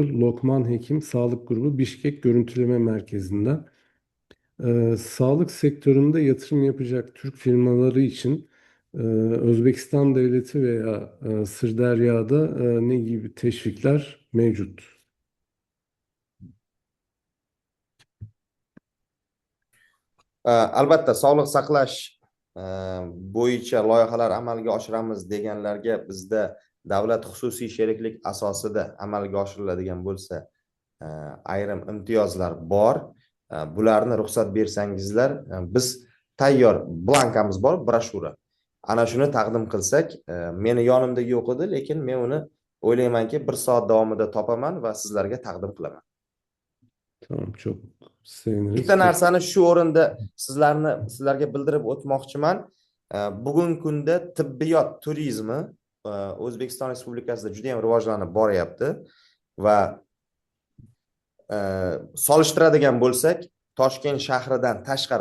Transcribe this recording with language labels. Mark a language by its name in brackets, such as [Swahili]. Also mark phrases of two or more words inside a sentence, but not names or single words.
[Turkish] Lokman Hekim Sağlık Grubu Bişkek Görüntüleme Merkezi'nden. Sağlık sektöründe yatırım yapacak Türk firmaları için Özbekistan Devleti veya Sırdarya'da ne gibi teşvikler mevcut? [Uzbek] Albatta, sog'liq saqlash bo'yicha loyihalar amalga oshiramiz deganlarga bizda davlat xususiy sheriklik asosida amalga oshiriladigan bo'lsa ayrim imtiyozlar bor. Bularni ruxsat bersangizlar, biz tayyor blankamiz bor, broshura. Ana shuni taqdim qilsak, meni yonimda yo'q edi, lekin men uni o'ylaymanki 1 soat davomida topaman va sizlarga taqdim qilaman. [Turkish] Tamam, çok seviniriz. [Uzbek] Bitta narsani shu o'rinda sizlarga bildirib o'tmoqchiman. Bugungi kunda tibbiyot turizmi O'zbekiston Respublikasida juda ham rivojlanib boryapti va solishtiradigan bo'lsak, Toshkent shahridan tashqari